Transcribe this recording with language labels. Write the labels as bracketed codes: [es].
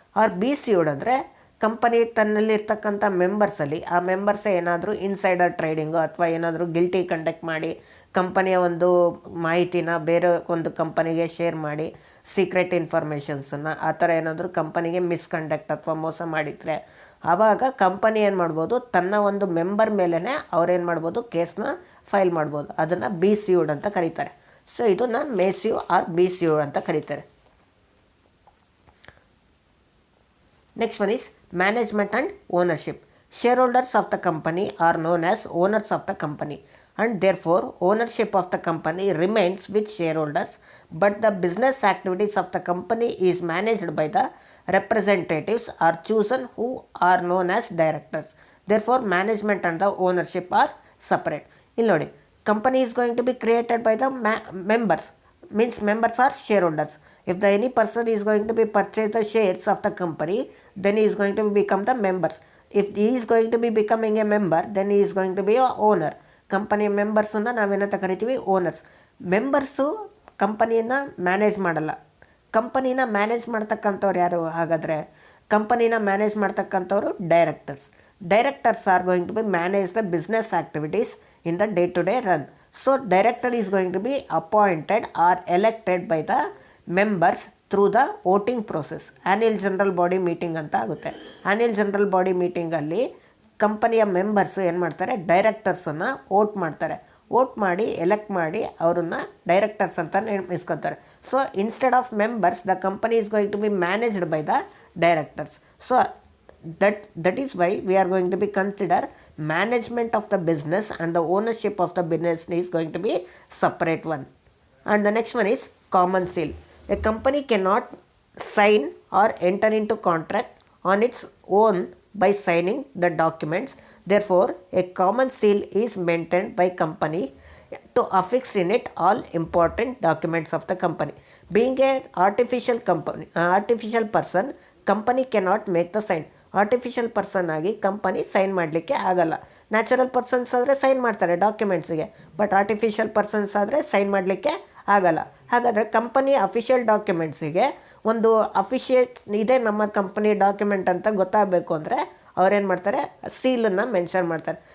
[kn] R B sued ಅಂದರೆ company ತನ್ನಲ್ಲಿರ್ತಕ್ಕಂಥ ಮೆಂಬರ್ಸಲ್ಲಿ ಆ ಮೆಂಬರ್ಸೇ ಏನಾದರೂ ಇನ್ಸೈಡರ್ ಟ್ರೇಡಿಂಗು ಅಥವಾ ಏನಾದರೂ ಗಿಲ್ಟಿ ಕಂಡಕ್ಟ್ ಮಾಡಿ ಕಂಪನಿಯ ಒಂದು ಮಾಹಿತಿನ ಬೇರೆ ಒಂದು ಕಂಪನಿಗೆ ಶೇರ್ ಮಾಡಿ ಸೀಕ್ರೆಟ್ ಇನ್ಫಾರ್ಮೇಷನ್ಸನ್ನು ಆ ಥರ ಏನಾದರೂ ಕಂಪನಿಗೆ ಮಿಸ್ಕಂಡಕ್ಟ್ ಅಥವಾ ಮೋಸ ಮಾಡಿದರೆ ಆವಾಗ ಕಂಪನಿ ಏನು ಮಾಡ್ಬೋದು, ತನ್ನ ಒಂದು ಮೆಂಬರ್ ಮೇಲೇ ಅವ್ರೇನು ಮಾಡ್ಬೋದು, ಕೇಸ್ನ ಫೈಲ್ ಮಾಡ್ಬೋದು. ಅದನ್ನು ಬಿ ಸ್ಯೂಡ್ ಅಂತ ಕರೀತಾರೆ. ಸೊ ಇದನ್ನು ಮೇ ಸ್ಯೂ ಆರ್ ಬಿ ಸ್ಯೂಡ್ ಅಂತ ಕರೀತಾರೆ. [en] Next one is management and ownership. Shareholders of the company are known as owners of the company, and therefore ownership of the company remains with shareholders, but the business activities of the company is managed by the representatives are chosen who are known as directors. Therefore management and the ownership are separate. [kn] ಇಲ್ಲಿ ನೋಡಿ, [en] company is going to be created by the members, means members are shareholders. If the any person is going to be purchase the shares of the company, then he is going to become the members. If he is going to be becoming a member, then he is going to be a owner. [kn] ಕಂಪನಿಯ ಮೆಂಬರ್ಸನ್ನು ನಾವೇನಂತ ಕರಿತೀವಿ, owners. Members ಕಂಪನಿಯನ್ನು manage ಮಾಡಲ್ಲ. ಕಂಪನಿನ manage ಮಾಡ್ತಕ್ಕಂಥವ್ರು ಯಾರು ಹಾಗಾದರೆ? ಕಂಪನಿನ ಮ್ಯಾನೇಜ್ ಮಾಡ್ತಕ್ಕಂಥವ್ರು directors. [en] Directors are going to be manage the business activities in the day to day run. So director is going to be appointed or elected by the members through the voting process. [kn] Annual general body meeting ಅಂತ ಆಗುತ್ತೆ. Annual general body ಮೀಟಿಂಗಲ್ಲಿ ಕಂಪನಿಯ members ಏನು ಮಾಡ್ತಾರೆ, ಡೈರೆಕ್ಟರ್ಸನ್ನು vote ಮಾಡ್ತಾರೆ. Vote ಮಾಡಿ elect ಮಾಡಿ ಅವ್ರನ್ನ directors ಅಂತ ನೇಮಿಸ್ಕೊತಾರೆ. [en] So instead of members the company is going to be managed by the directors. So that is why we are going to be consider management of the business and the ownership of the business is going to be separate one. And the next one is common seal. A company cannot sign or enter into contract on its own by signing the documents. Therefore a common seal is maintained by company to affix in it all important documents of the company. Being a artificial person, company cannot make the sign. [kn] Artificial person ಆಗಿ company sign ಮಾಡಲಿಕ್ಕೆ ಆಗಲ್ಲ. Natural persons ಆದರೆ sign ಮಾಡ್ತಾರೆ ಡಾಕ್ಯುಮೆಂಟ್ಸ್ಗೆ, but artificial persons ಆದರೆ sign ಮಾಡಲಿಕ್ಕೆ ಆಗಲ್ಲ. ಹಾಗಾದರೆ company official ಡಾಕ್ಯುಮೆಂಟ್ಸಿಗೆ ಒಂದು ಅಫಿಷಿಯೇಟ್ ಇದೆ ನಮ್ಮ ಕಂಪನಿ ಡಾಕ್ಯುಮೆಂಟ್ ಅಂತ ಗೊತ್ತಾಗಬೇಕು ಅಂದರೆ ಅವ್ರೇನು ಮಾಡ್ತಾರೆ, ಸೀಲನ್ನು ಮೆನ್ಷನ್ ಮಾಡ್ತಾರೆ.